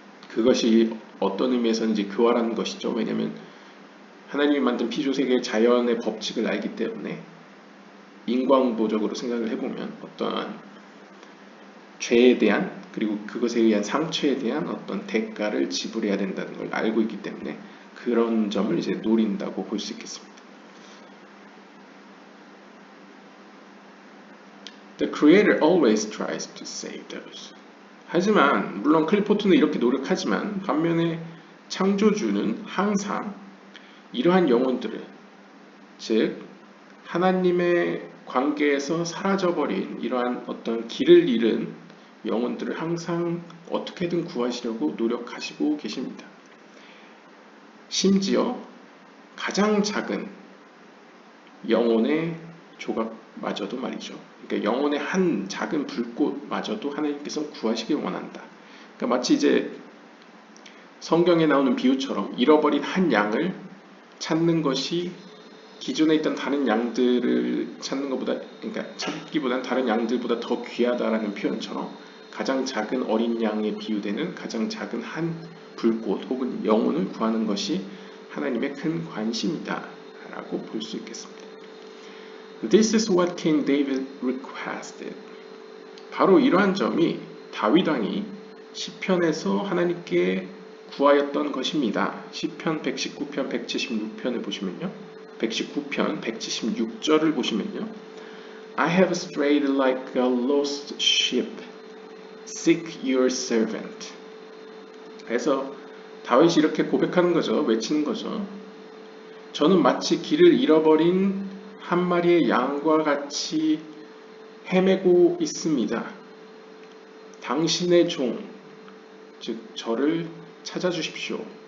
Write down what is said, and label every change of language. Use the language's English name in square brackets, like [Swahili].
[Korean] 그것이 어떤 의미에서는 이제 교활한 것이죠. 왜냐하면 하나님이 만든 피조세계의 자연의 법칙을 알기 때문에 인광보적으로 생각을 해보면 어떠한 죄에 대한 그리고 그것에 의한 상처에 대한 어떤 대가를 지불해야 된다는 걸 알고 있기 때문에 그런 점을 이제 노린다고 볼 수 있겠습니다. [English] The Creator always tries to save those. [Korean] 하지만 물론 클리포트는 이렇게 노력하지만 반면에 창조주는 항상 이러한 영혼들을 즉 하나님의 관계에서 사라져버린 이러한 어떤 길을 잃은 영혼들을 항상 어떻게든 구하시려고 노력하시고 계십니다. 심지어 가장 작은 영혼의 조각마저도 말이죠. 그러니까 영혼의 한 작은 불꽃마저도 하나님께서 구하시길 원한다. 그러니까 마치 이제 성경에 나오는 비유처럼 잃어버린 한 양을 찾는 것이 기존에 있던 다른 양들을 찾는 것보다, 그러니까 찾기보다는 다른 양들보다 더 귀하다라는 표현처럼 가장 작은 어린 양에 비유되는 가장 작은 한 불꽃 혹은 영혼을 구하는 것이 하나님의 큰 관심이다 라고 볼 수 있겠습니다. [English] This is what King David requested. [Korean] 바로 이러한 점이 다윗 왕이 시편에서 하나님께 구하였던 것입니다. 시편 119편 176편을 보시면요. 119편 176절을 보시면요. [English] I have strayed like a lost sheep. Seek your servant. [Korean] 그래서 다윗이 이렇게 고백하는 거죠. 외치는 거죠. 저는 마치 길을 잃어버린 한 마리의 양과 같이 헤매고 있습니다. 당신의 종, 즉 저를 찾아주십시오.